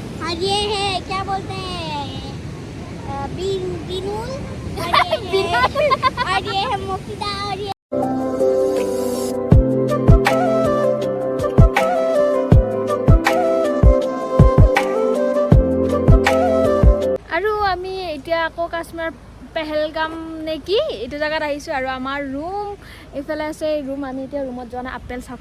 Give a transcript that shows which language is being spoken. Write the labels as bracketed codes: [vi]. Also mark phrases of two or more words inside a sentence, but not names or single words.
[hi] और ये है क्या बोलते हैं बिनूल और ये है मुफीदा और ये [as] আৰু আমি এতিয়া আকৌ কাশ্মীৰ পেহেলগাম নেকি এইটো জেগাত আহিছোঁ আৰু আমাৰ ৰুম এইফালে আছে ৰুম আমি এতিয়া ৰুমত যোৱা নাই আপেল চাওক